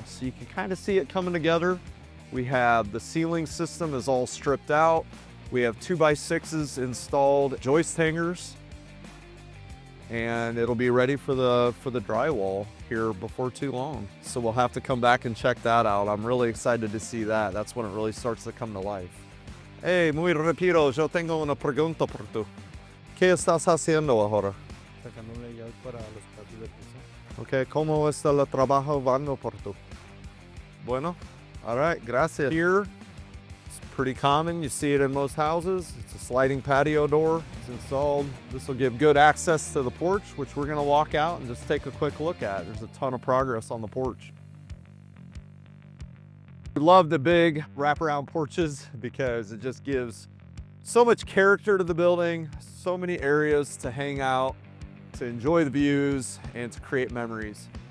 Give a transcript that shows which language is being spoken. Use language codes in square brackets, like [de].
[en] So you can kind of see it coming together. We have the ceiling system is all stripped out. We have 2x6s installed, joist hangers, and it'll be ready for the drywall here before too long. So we'll have to come back and check that out. I'm really excited to see that. That's when it really starts to come to life. [es] Hey, muy rápido, yo tengo una pregunta por tú. ¿Qué estás haciendo ahora? Sacando un layout para los patios de piso. Okay, ¿cómo está el trabajo vando por tú? Bueno. [en] All right, [es] gracias. [en] Here, it's pretty common. You see it in most houses. It's a sliding patio door. It's installed. This will give good access to the porch, which we're gonna walk out and just take a quick look at. There's a ton of progress on the porch. We love the big wraparound porches because it just gives so much character to the building, so many areas to hang out, to enjoy the views, and to create memories.